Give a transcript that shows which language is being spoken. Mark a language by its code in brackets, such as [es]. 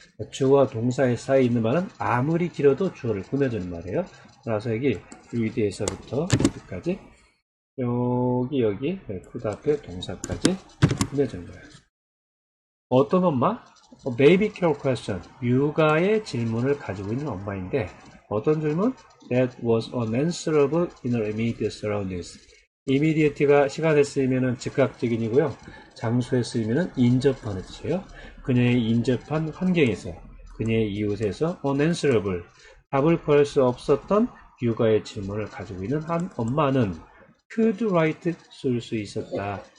[ko] 주어와 동사의 사이에 있는 말은 아무리 길어도 주어를 꾸며주는 말이에요. 따라서 여기 read에서부터 여기까지 여기 could 앞에 동사까지 꾸며주는 거예요. 어떤 엄마? Baby care question. 육아의 질문을 가지고 있는 엄마인데 어떤 질문? [en] That was unanswerable in her immediate surroundings. [ko] immediate가 시간에 쓰이면 즉각적인이고요. 장소에 쓰이면 인접하는 뜻이에요. 그녀의 인접한 환경에서, 그녀의 이웃에서 unanswerable, 답을 구할 수 없었던 육아의 질문을 가지고 있는 한 엄마는 [en] could write, [ko] 쓸 수 있었다.